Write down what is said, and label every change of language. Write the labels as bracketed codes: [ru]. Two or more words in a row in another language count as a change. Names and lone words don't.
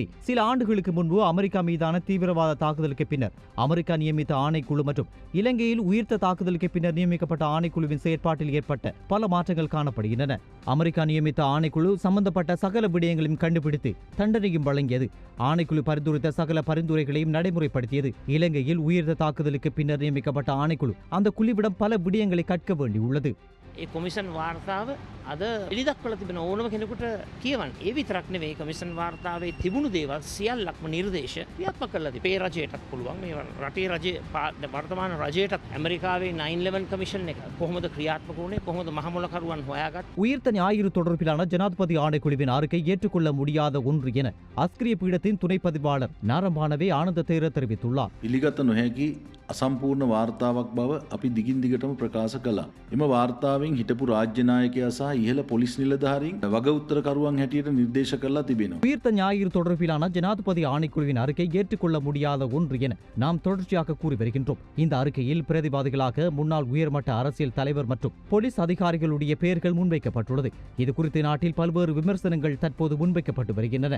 [ta] சில ஆண்டுகளுக்கு முன்பு அமெரிக்கா மீதான தீவிரவாத தாக்குதலுக்கு பின்னர் அமெரிக்கா நியமித்த ஆணைக்குழு மற்றும் இலங்கையில் உயிர்த்த தாக்குதலுக்கு பின்னர் நியமிக்கப்பட்ட ஆணைக்குழுவின் செயற்பாட்டில் ஏற்பட்ட பல மாற்றங்கள் காணப்படுகின்றன. அமெரிக்கா நியமித்த ஆணைக்குழு சம்பந்தப்பட்ட சகல விடயங்களையும் கண்டுபிடித்து தண்டனையும் வழங்கியது. ஆணைக்குழு பரிந்துரைத்த சகல பரிந்துரைகளையும் நடைமுறைப்படுத்தியது. இலங்கையில் உயிர்த்த தாக்குதலுக்கு பின்னர் நியமிக்கப்பட்ட ஆணைக்குழு அந்த குழுவிடம் பல விடயங்களை கற்க வேண்டியுள்ளது. [si] කොමිසන් වාර්තාව අද එළිදක්වල තිබෙන ඕනම කෙනෙකුට කියවන්න. ඒ විතරක් නෙවෙයි කොමිසන් වාර්තාවේ තිබුණු දේවල් සියල්ලක්ම නිර්දේශ ක්‍රියාත්මක කරලා තිබේ. මේ රජයටත් පුළුවන් මේ රටේ රජයේ වර්තමාන රජයටත් ඇමරිකාවේ 9/11 කමිෂන් එක කොහොමද ක්‍රියාත්මක වුණේ, කොහොමද මහමුලකරුවන් හොයාගත්තේ. [ta] உயிர்த்த ஞாயிறு தொடர்பிலான ஜனாதிபதி ஆணைக்குழுவின் அறிக்கை ஏற்றுக்கொள்ள முடியாத ஒன்று என அஸ்கிரிய பீடத்தின் துணை பதிவாளர் நாரம்பானவே ஆனந்த தேர தெரிவித்துள்ளார். [si] පිළිගත නොහැකි අසම්පූර්ණ වාර්තාවක් බව අපි දිගින් දිගටම ප්‍රකාශ කළා. එම වාර්තාවෙන් හිටපු රාජ්‍ය නායකයා සහ ඉහළ පොලිස් නිලධාරීන් වග උත්තරකරුවන් හැටියට නිර්දේශ කරලා තිබෙනවා. [ta] உயிர்த்த ஞாயிறு தொடர்பிலான ஜனாதிபதி ஆணைக்குழுவின் அறிக்கை ஏற்றுக்கொள்ள முடியாத ஒன்று என நாம் தொடர்ச்சியாக கூறி வருகின்றோம். இந்த அறிக்கையில் பிரதிவாதிகளாக முன்னாள் உயர்மட்ட அரசியல் தலைவர் மற்றும் போலீஸ் அதிகாரிகளுடைய பெயர்கள் முன்வைக்கப்பட்டுள்ளது. இது குறித்து நாட்டில் பல்வேறு விமர்சனங்கள் தற்போது முன்வைக்கப்பட்டு வருகின்றன.